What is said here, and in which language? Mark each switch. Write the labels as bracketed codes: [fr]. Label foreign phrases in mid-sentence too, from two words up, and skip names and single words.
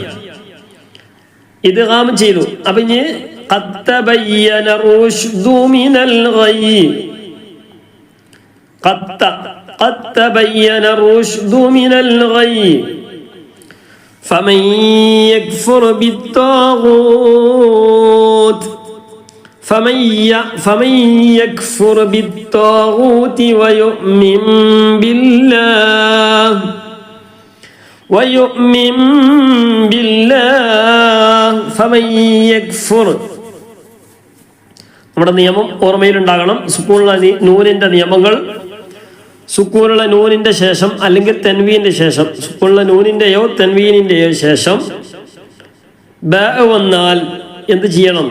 [ml] ഇദ്ഗാം ചെയ്തു. അപ്പൊ ഇനി [ar] قد تبين الرشد من الغي، قد تبين الرشد من الغي فمن يكفر بالطاغوت فمن يكفر بالطاغوت ويؤمن بالله فمن يكفر. [ml] നമ്മുടെ നിയമം ഓർമ്മയിലുണ്ടാകണം. സുക്കൂനുള്ള നൂനിന്റെ നിയമങ്ങൾ, സുക്കൂനുള്ള നൂനിന്റെ ശേഷം അല്ലെങ്കിൽ തൻവീന്റെ ശേഷം, സുക്കൂനുള്ള നൂനിന്റെയോ തൻവീനിന്റെയോ ശേഷം ബാ വന്നാൽ എന്ത് ചെയ്യണം?